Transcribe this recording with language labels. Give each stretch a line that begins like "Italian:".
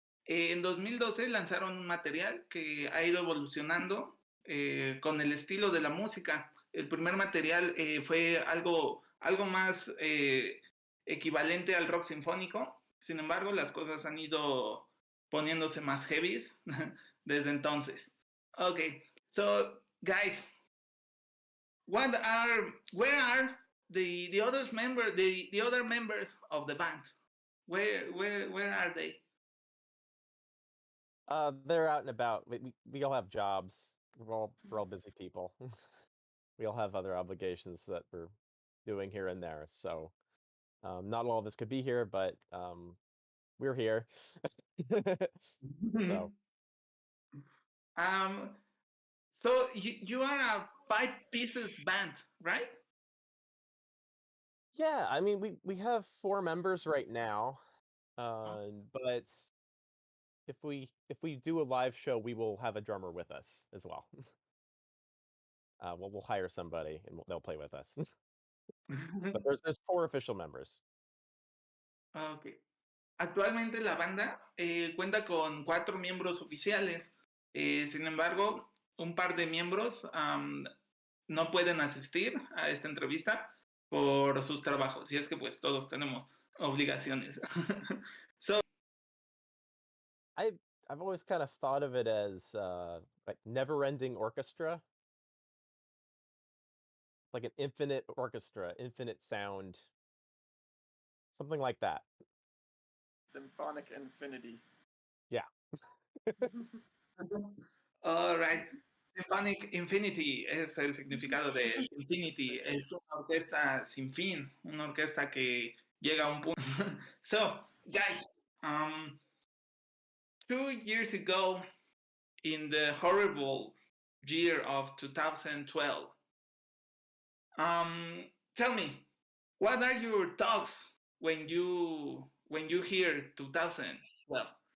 Spanish: En 2012 lanzaron un material que ha ido evolucionando con el estilo de la música. El primer material fue algo más equivalente al rock sinfónico. Sin embargo, las cosas han ido poniéndose más heavies desde entonces.
English: Okay, so guys, where are the other members of the band? Where are they? They're out and about. We all have jobs. We're all busy people. We all have other obligations that we're doing here and there. So not all of us could be here, but we're here. So. So you are a 5 pieces band, right? Yeah, I mean we have 4 members right now, but if we do a live show, we will have a drummer with us as well. We'll hire somebody and they'll play with us. But there's 4 official members. Okay.
Spanish: Actualmente la banda cuenta con 4 miembros oficiales. Sin embargo, un par de miembros no pueden asistir a esta entrevista por sus trabajos. Y es que pues todos tenemos obligaciones.
English: So, I've always kind of thought of it as like never-ending orchestra. Like an infinite orchestra, infinite sound. Something like that. Symphonic infinity. Yeah. All right.
Spanish: Symphonic Infinity es el significado de Symfinity. Es una orquesta sin fin, una orquesta que llega a un punto.
English: So, guys, 2 years ago, in the horrible year of 2012, tell me, what are your thoughts when you hear 2012?